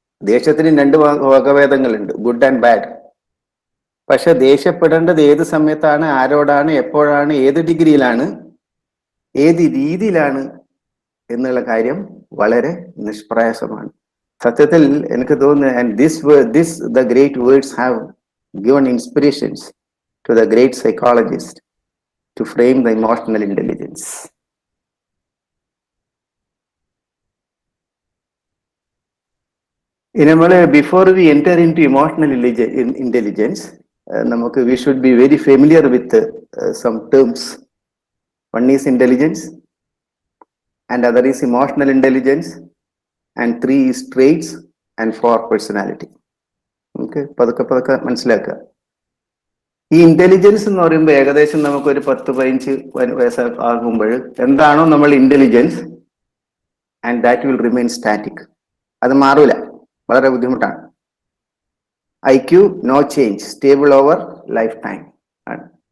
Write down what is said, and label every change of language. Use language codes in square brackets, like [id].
[ml] ദേഷ്യത്തിന് 2 വകഭേദങ്ങളുണ്ട്, good and bad. പക്ഷെ ദേഷ്യപ്പെടേണ്ടത് ഏത് സമയത്താണ്, ആരോടാണ്, എപ്പോഴാണ്, ഏത് ഡിഗ്രിയിലാണ്, ഏത് രീതിയിലാണ് എന്നുള്ള കാര്യം വളരെ നിഷ്പ്രയാസമാണ്. സത്യത്തിൽ എനിക്ക് തോന്നുന്നു, [en] And this the great words have given inspirations to the great psychologist to frame the emotional intelligence. Before we enter into emotional intelligence, we should be very familiar with some terms. One is intelligence, and other is emotional intelligence, and 3 is traits, and 4 personality. [ml] Okay, പതുക്കെ മനസ്സിലാക്കുക. ഈ intelligence എന്ന് പറയുമ്പോൾ ഏകദേശം നമുക്കൊരു 10-15 വയസ്സ് ആകുമ്പോൾ എന്താണോ നമ്മൾ intelligence, [en] And that will remain static. [ml] അത് മാറൂല, വളരെ ബുദ്ധിമുട്ടാണ്. [en] IQ no change, stable over lifetime ആണ്.